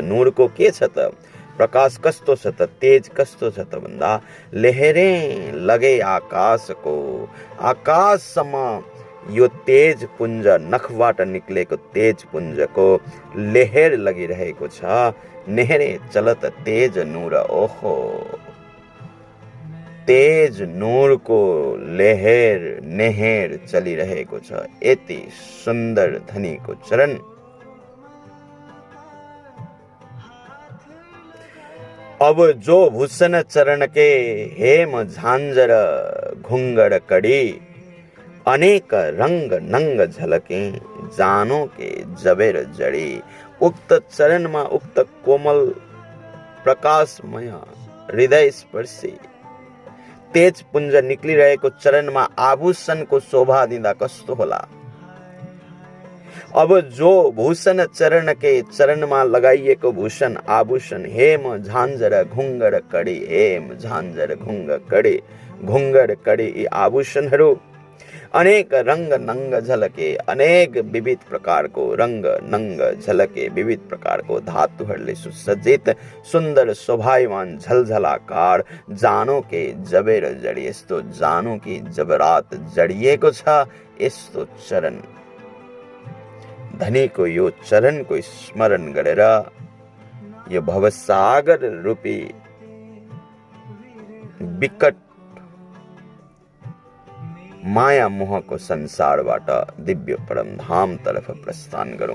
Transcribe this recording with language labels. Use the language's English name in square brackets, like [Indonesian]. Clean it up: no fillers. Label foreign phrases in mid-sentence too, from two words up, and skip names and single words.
[Nepali] नूरको के छ त? प्रकाश कस्तो छ त? तेज कस्तो छ त भन्दा लहरे लगे आकाशको, आकाशसम्म यो तेज पुञ्ज, नखबाट निक्लेको तेज पुञ्जको लहर लगिरहेको छ। [Hindi] नेहरे चलत तेज नूर, [Nepali] ओहो, तेज नूरको लहर नेहर चलिरहेको छ। यति सुन्दर धनीको चरण। [Hindi] अब जो भूषण चरण के हेम झांझर घुंगड़ कड़ी, अनेक रंग नंग झलके, जानो के जबेर जड़ी। [Nepali] उक्त चरणमा, उक्त कोमल प्रकाशमय हृदय स्पर्शी तेज पुञ्ज निक्लिरहेको चरणमा आभूषणको शोभा दिँदा कस्तो होला। [Hindi] अब जो भूषण चरण के [Nepali] चरणमा लगाइएको भूषण, आभूषण, [Hindi] हेम झांझर घुंगड़ कड़ी, हेम झांझर घुंगड़ कड़ी, [Nepali] यी आभूषणहरू [Hindi] अनेक रंग नंग झलके, [Nepali] अनेक विविध प्रकारको रंग नंग झलके, विविध प्रकारको धातुहरूले सुसज्जित सुन्दर शोभायमान झलझलाकार, [Hindi] जानो के जबेर जडी, [Nepali] यस्तो जानो कि जबरात जडिएको छ यस्तो चरण। धनीको यो चरणको स्मरण गरेर यो भवसागर रूपी विकट माया मोहको संसारबाट दिव्य परमधाम तर्फ प्रस्थान गरौं।